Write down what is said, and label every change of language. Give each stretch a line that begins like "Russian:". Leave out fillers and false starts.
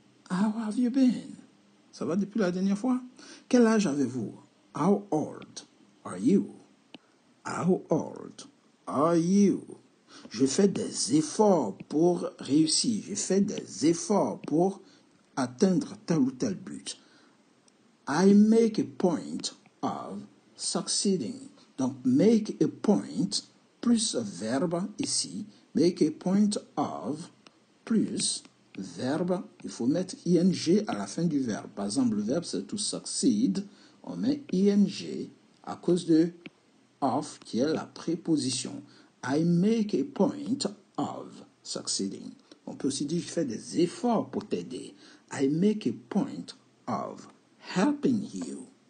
English: How have you been?
French: Ça va depuis la dernière fois? Quel âge avez-vous?
English: How old are you? How old are you?
French: Je fais des efforts pour réussir. Je fais des efforts pour atteindre tel ou tel but.
English: I make a point of succeeding.
French: Donc, make a point plus verbe ici.
English: Make a point of
French: plus verbe. Il faut mettre ing à la fin du verbe. Par exemple, le verbe c'est to succeed. On met ing à cause de of qui est la préposition.
English: I make a point of succeeding.
French: On peut aussi dire je fais des efforts pour t'aider.
English: I make a point of helping you.